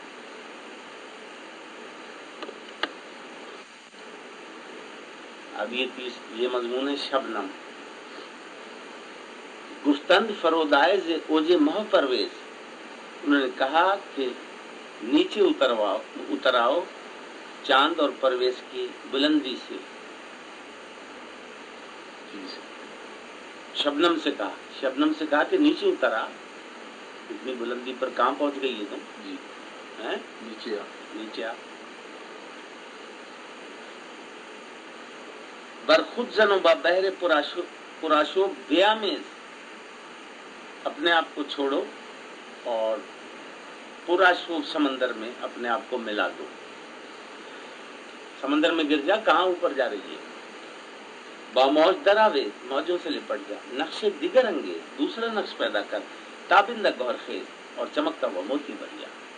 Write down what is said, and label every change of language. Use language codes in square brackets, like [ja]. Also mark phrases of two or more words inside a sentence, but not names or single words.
[ur] اب یہ مضمون ہے شبنم. [fa] گفتند فرودآی ز اوج مه پرویز, [ur] انہوں نے کہا کہ نیچے اتراؤ چاند اور پرویز کی بلندی سے. شبنم سے کہا کہ نیچے اترا، اتنی بلندی پر کہاں پہنچ گئی ہے تم؟ جی نیچے آ. [fa] برخود زن و با بحر پراشو بیامیز، [ur] اپنے آپ کو چھوڑو اور پراشوب سمندر میں اپنے آپ کو ملا دو. سمندر میں گر جا، کہاں اوپر جا رہی ہے؟ [fa] باموج دراوے، [ur] موجوں سے لپٹ جا. [fa] نقش دیگر انگیز، [ur] دوسرا نقش پیدا کر. [fa] تابندہ گوہر خیز، [ur] اور چمکتا ہوا موتی بن جا.